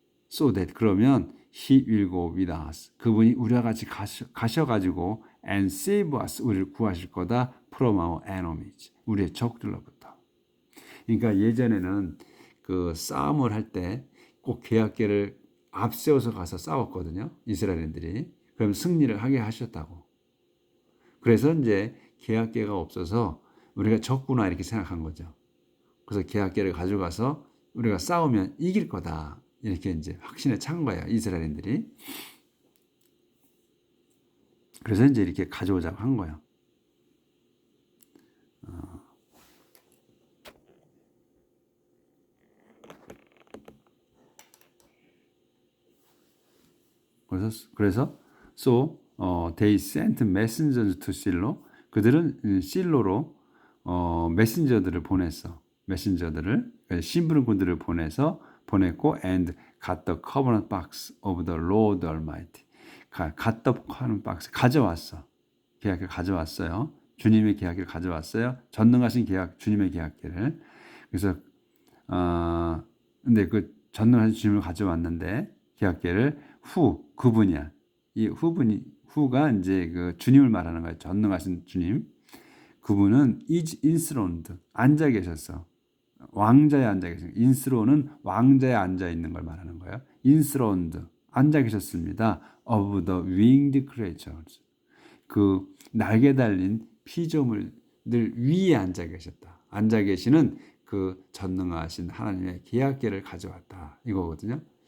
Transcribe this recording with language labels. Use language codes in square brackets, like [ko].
[en] So that, [ko] 그러면 [en] He will go with us. [ko] 그분이 우리와 같이 가셔가지고 [en] and save us, [ko] 우리를 구하실 거다. [en] From our enemies, [ko] 우리의 적들로부터. 그러니까 예전에는 그 싸움을 할 때 꼭 계약궤를 앞세워서 가서 싸웠거든요. 이스라엘인들이. 그럼 승리를 하게 하셨다고. 그래서 이제 계약궤가 없어서 우리가 졌구나 이렇게 생각한 거죠. 그래서 계약궤를 가져가서 우리가 싸우면 이길 거다. 이렇게 이제 확신에 찬 거예요. 이스라엘인들이. 그래서 이제 이렇게 가져오자고 한 거예요. 그래서 [en] they sent messengers to Shiloh. [ko] 그들은 실로로 메신저들을 보냈어. 메신저들을 심부름꾼들을 보냈고 [en] and got the covenant box of the Lord Almighty. got the covenant box [ko] 가져왔어. 계약을 가져왔어요. 주님의 계약을 가져왔어요. 전능하신 계약, 주님의 계약계를. 그래서 근데 그 전능하신 주님을 가져왔는데 계약계를 그분이야. 이 후가 이제 그 주님을 말하는 거예요. 전능하신 주님. 그분은 [en] is enthroned [ko] 앉아 계셨어. 왕자에 앉아 계신. 인스론은 왕자에 앉아 있는 걸 말하는 거예요. enthroned 앉아 계셨습니다. [en] of the winged creatures. [ko] 그 날개 달린 피조물들 위에 앉아 계셨다. 앉아 계시는 그 전능하신 하나님의 계약계를 가져왔다. 이거거든요.